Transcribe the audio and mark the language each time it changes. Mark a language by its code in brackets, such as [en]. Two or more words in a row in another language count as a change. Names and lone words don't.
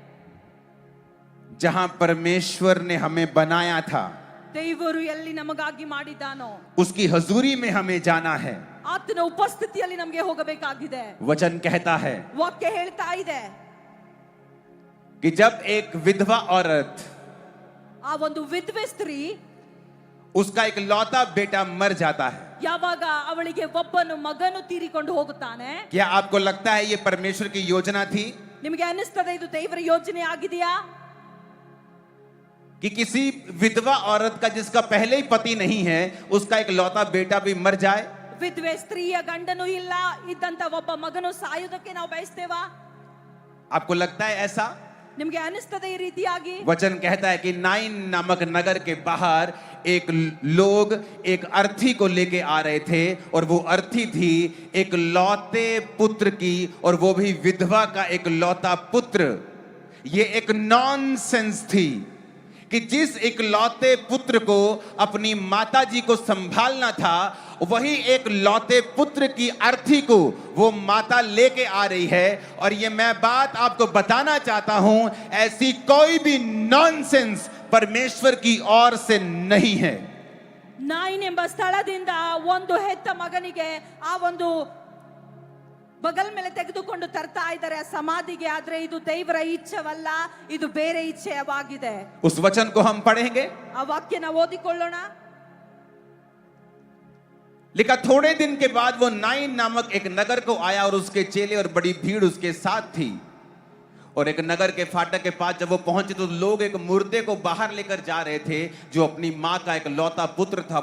[hi] जहां परमेश्वर ने हमें बनाया था। [kn] ದೇವರು ಎಲ್ಲಿ ನಮಗಾಗಿ ಮಾಡಿದ್ದಾನೋ [hi] उसकी हजूरी में हमें जाना है। [kn] ಆತನ ಉಪಸ್ಥಿತಿಯಲ್ಲಿ ನಮಗೆ ಹೋಗಬೇಕಾಗಿದೆ. [hi] वचन कहता है [kn] ವಾಕ್ಯ ಹೇಳ್ತಾ ಇದೆ [hi] कि जब एक विधवा औरत, [kn] ಆ ಒಂದು ವಿಧವೆ ಸ್ತ್ರೀ [hi] उसका एक लौता बेटा मर जाता है, [kn] ಯಾವಾಗ ಅವಳಿಗೆ ಒಬ್ಬನು ಮಗನು ತೀರಿಕೊಂಡು ಹೋಗುತ್ತಾನೆ, [hi] क्या आपको लगता है ये परमेश्वर की योजना थी [kn] ನಿಮಗೆ ಅನಿಸ್ತದೆ ಇದು ದೇವರ ಯೋಜನೆ ಆಗಿದೆಯಾ? [hi] कि किसी विधवा औरत का जिसका पहले ही पति नहीं है उसका एक लौता बेटा भी मर जाए? [kn] ವಿಧವೆ ಸ್ತ್ರೀಯ ಗಂಡನು ಇಲ್ಲ ಇದ್ದಂತ ಒಬ್ಬ ಮಗನು ಸಾಯುವುದಕ್ಕೆ ನಾವು ಬಯಸ್ತೇವಾ? [hi] आपको लगता है ऐसा? [kn] ನಿಮಗೆ ಅನಿಸ್ತದೆ ಈ ರೀತಿಯಾಗಿ? [hi] वचन कहता है कि नाइन नामक नगर के बाहर एक लोग एक अर्थी को लेके आ रहे थे और वो अर्थी थी एक लौते पुत्र की, और वो भी विधवा का एक लौता पुत्र। ये एक नॉनसेंस थी कि जिस इकलौते पुत्र को अपनी माताजी को संभालना था वही एक लौते पुत्र की अर्थी को वो माता लेके आ रही है। और ये मैं बात आपको बताना चाहता हूं, ऐसी कोई भी नॉनसेंस परमेश्वर की ओर से नहीं है। [kn] ನಾಯಿನ್ ಎಂಬ ಸ್ಥಳದಿಂದ ಒಂದು ಹೆತ್ತ ಮಗನಿಗೆ ಆ ಒಂದು ಬಗಲ್ ಮೇಲೆ ತೆಗೆದುಕೊಂಡು ತರ್ತಾ ಇದ್ದಾರೆ ಆ ಸಮಾಧಿಗೆ. ಆದ್ರೆ ಇದು ದೇವರ ಇಚ್ಛೆವಲ್ಲ, ಇದು ಬೇರೆ ಇಚ್ಛೆಯಾಗಿದೆ. [hi] उस वचन को हम पढ़ेंगे। [kn] ಆ ವಾಕ್ಯನ ಓದಿಕೊಳ್ಳೋಣ. [hi] लिखा थोड़े दिन के बाद वो नाइन नामक एक नगर को आया और उसके चेले और बड़ी भीड़ उसके साथ थी। और एक नगर के फाटक के पास जब वो पहुंचे तो लोग एक मुर्दे को बाहर लेकर जा रहे थे जो अपनी मां का एक लौता पुत्र था।